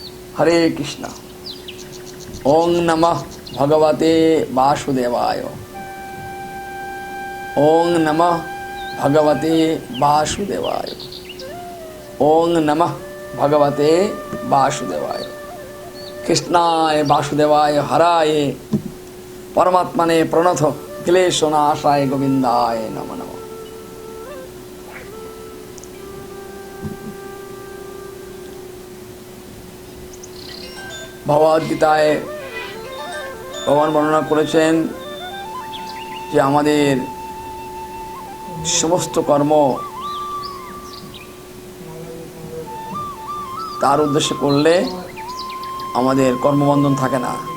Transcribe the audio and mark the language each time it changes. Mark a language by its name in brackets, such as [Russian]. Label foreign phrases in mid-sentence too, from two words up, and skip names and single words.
[Sanskrit] হরে কৃষ্ণ। ওং নমঃ ভগবতে বাসুদেবায়। ওং নমঃ ভগবতে বাসুদেবায়। ওং নমঃ ভগবতে বাসুদেবায়। কৃষ্ণায় বাসুদেবায় হরায় পরমাত্মনে প্রণত ক্লেশনাশায় গোবিন্দায় নমঃ নমঃ। [Bangla] ভগবদ্গীতায় ভগবান বর্ণনা করেছেন যে আমাদের সমস্ত কর্ম তার উদ্দেশ্যে করলে আমাদের কর্মবন্ধন থাকে না।